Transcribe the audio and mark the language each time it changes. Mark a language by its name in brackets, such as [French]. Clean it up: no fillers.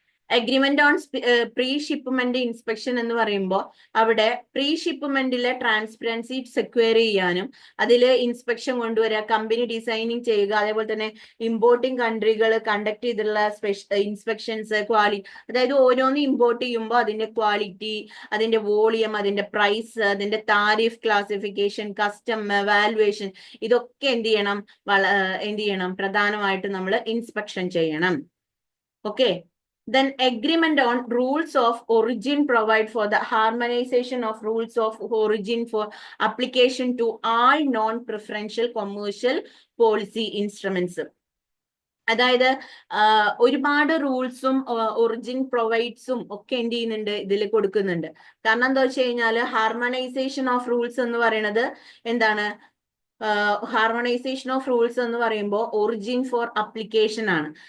[Malayalam] Agreement on pre shipment inspection എന്ന് പറയുമ്പോൾ അവിടെ പ്രീ ഷിപ്മെന്റിലെ ട്രാൻസ്പെറൻസി സെക്യൂർ ചെയ്യാനും അതിൽ ഇൻസ്പെക്ഷൻ കൊണ്ടുവരിക, കമ്പനി ഡിസൈനിങ് ചെയ്യുക, അതേപോലെ തന്നെ ഇമ്പോർട്ടിംഗ് കൺട്രികൾ കണ്ടക്ട് ചെയ്തിട്ടുള്ള ഇൻസ്പെക്ഷൻസ്, അതായത് ഓരോന്ന് ഇമ്പോർട്ട് ചെയ്യുമ്പോൾ അതിന്റെ ക്വാളിറ്റി, അതിന്റെ വോളിയം, അതിന്റെ പ്രൈസ്, അതിന്റെ താരിഫ് ക്ലാസിഫിക്കേഷൻ, കസ്റ്റം വാല്യുവേഷൻ, ഇതൊക്കെ എന്ത് ചെയ്യണം, പ്രധാനമായിട്ട് നമ്മൾ ഇൻസ്പെക്ഷൻ ചെയ്യണം. [English] Okay, then agreement on rules of origin provide for the harmonization of rules of origin for application to all non-preferential commercial policy instruments. [Malayalam] അതായത് ഒരുപാട് റൂൾസും ഒറിജിൻ പ്രൊവൈഡ്സും ഒക്കെ എന്ത് ചെയ്യുന്നുണ്ട്, ഇതിൽ കൊടുക്കുന്നുണ്ട്. കാരണം എന്താ വെച്ച് കഴിഞ്ഞാൽ ഹാർമണൈസേഷൻ ഓഫ് റൂൾസ് എന്ന് പറയുന്നത് എന്താണ്, ഹാർമണൈസേഷൻ ഓഫ് റൂൾസ് എന്ന് പറയുമ്പോൾ ഒറിജിൻ ഫോർ അപ്ലിക്കേഷൻ ആണ്.